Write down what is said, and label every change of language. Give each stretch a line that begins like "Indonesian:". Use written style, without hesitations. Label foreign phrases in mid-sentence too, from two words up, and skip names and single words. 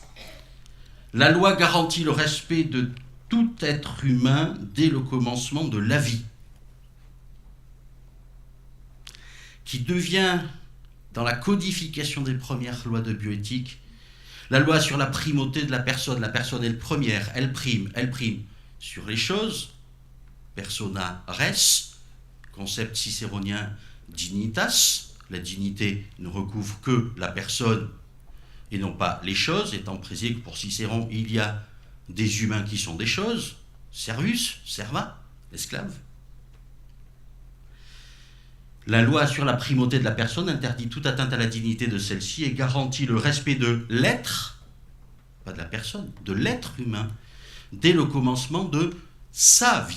French: La loi garantit le respect de tout être humain dès le commencement de la vie, qui devient, dans la codification des premières lois de bioéthique, la loi sur la primauté de la personne. La personne est le première, elle prime sur les choses,
Latin: persona res,
French: concept cicéronien
Latin: dignitas.
French: La dignité ne recouvre que la personne et non pas les choses, étant précisé que pour Cicéron, il y a des humains qui sont des choses,
Latin: servus, serva,
French: l'esclave. La loi sur la primauté de la personne interdit toute atteinte à la dignité de celle-ci et garantit le respect de l'être, pas de la personne, de l'être humain, dès le commencement de sa vie.